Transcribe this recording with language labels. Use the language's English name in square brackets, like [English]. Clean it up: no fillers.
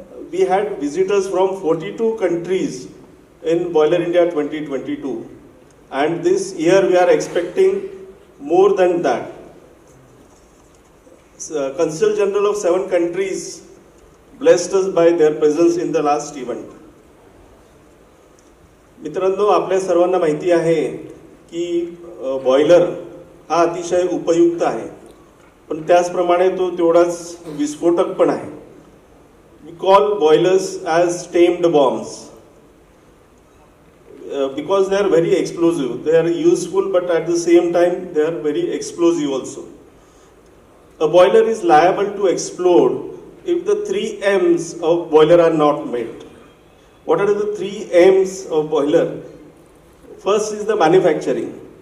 [English] We had visitors from 42 countries in Boiler India 2022. And this year we are expecting more than that. Consul General of 7 countries blessed us by their presence in the last event. [Marathi] मित्रांनो, आपल्या सर्वांना माहिती आहे की boiler हा अतिशय उपयुक्त आहे, पण त्याचप्रमाणे तो तेवढाच विस्फोटक पण आहे. [English] We call boilers as tamed bombs because they are very explosive. They are useful, but at the same time they are very explosive also. A boiler is liable to explode if the 3 M's of boiler are not met. What are the 3 M's of boiler? First is the manufacturing.